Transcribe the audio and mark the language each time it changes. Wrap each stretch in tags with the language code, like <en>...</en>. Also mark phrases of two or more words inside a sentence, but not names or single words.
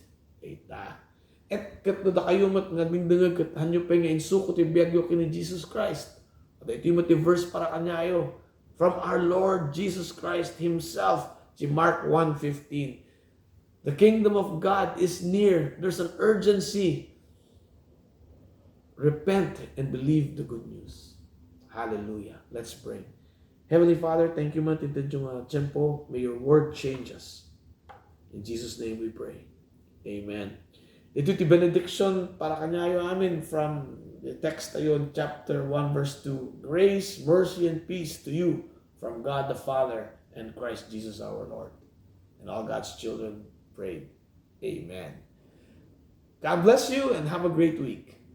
<ilo>Ita. At katno da kayo mat nagmindangag kat hanyo pa nga insuko ti biagyo kini Jesus Christ. At ito yung verse para kanyayo.</ilo> <en>From our Lord Jesus Christ Himself.</en> <ilo>Si Mark 1:15.</ilo> <en>The kingdom of God is near. There's an urgency. Repent and believe the good news. Hallelujah. Let's pray. Heavenly Father, thank you</en> <ilo>man tinted yung tempo.</ilo> <en>May your word change us. In Jesus' name we pray.</en> <ilo>Amen. Ito ti benediction para kanyayo amin</ilo> <en>from the text</en> <ilo>tayo</ilo> <en>in chapter 1 verse 2. Grace, mercy, and peace to you from God the Father and Christ Jesus our Lord. And all God's children prayed. Amen. God bless you and have a great week.</en>